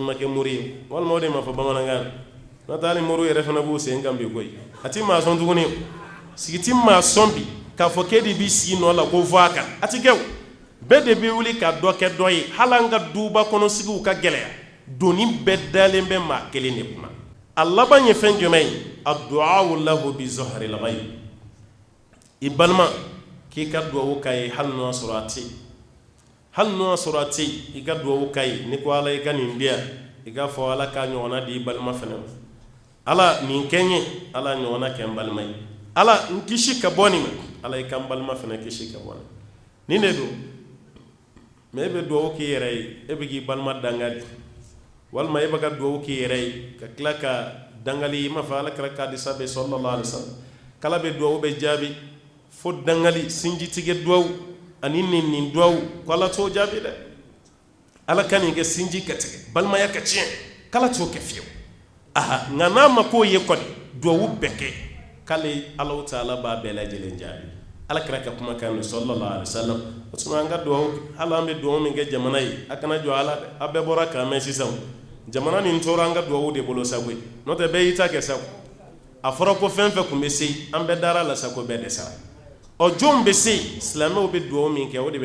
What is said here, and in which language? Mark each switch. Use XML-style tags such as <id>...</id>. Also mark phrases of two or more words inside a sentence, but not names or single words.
<bm>ma kɛ mori ye walima o de ma fɔ bamanankan na n'o tɛ hali mori yɛrɛ fana b'u sen kan bi koyi a ti maa sɔn tuguni sigi ti maa sɔn bi k'a fɔ k'e de b'i sigi nɔ la ko fɔ a kan a ti kɛ o bɛɛ de bɛ wuli ka dɔ kɛ dɔ ye hali an ka duba kɔnɔ sigiw ka gɛlɛya doni bɛɛ dalen bɛ maa kelen de kunna a laban ye fɛn jumɛn ye</bm> <ar>الدعاء له بظهر الغيب</ar> <bm>i balima k'i ka duwawu k'a ye hali n'o y'a sɔrɔ a tɛ yen i ka duwawu k'a ye ni ko ala i ka nin di yan i k'a fɔ ala k'a ɲɔgɔnna di i balima fana ma ala nin kɛ n ye ala ɲɔgɔnna kɛ n balima ye ala n kisi ka bɔ nin ma ala i ka n balima fana kisi ka bɔ nin de don mais e bɛ duwawu k'i yɛrɛ ye e bɛ k'i balima dangadi walima e bɛ ka duwawu k'i yɛrɛ ye ka tila ka dangali i m'a fɔ ala kɛra k'a di sabe</bm> <ar>صلى الله عليه وسلم</ar> <bm>kala bɛ duwawu bɛ jaabi fo dangali sinjitigɛ duwawu ani nin duwawu ko ala t'o jaabi dɛ ala ka nin kɛ sinji ka tigɛ balimaya ka tiɲɛ kala t'o kɛ fiyewu aha nka n'a ma k'o ye kɔni duwawu bɛɛ kɛ k'ale Alahu Taala b'a bɛɛ lajɛlen jaabi ala kɛra ka kumakan don</bm> <ar>صلى الله عليه وسلم</ar> <bm>o tuma an ka duwawu hali an bɛ duwawu min kɛ jamana ye a kana jɔ ala dɛ a bɛɛ bɔra k'an mɛn sisan jamana nin tora an ka duwawu de bolo sago ye n'o tɛ bɛɛ y'i ta kɛ sago a fɔra ko fɛn fɛn kun bɛ se an bɛɛ dara la sago bɛɛ dɛsɛra o jɔn bɛ se silamɛw bɛ duwawu min kɛ o de</bm>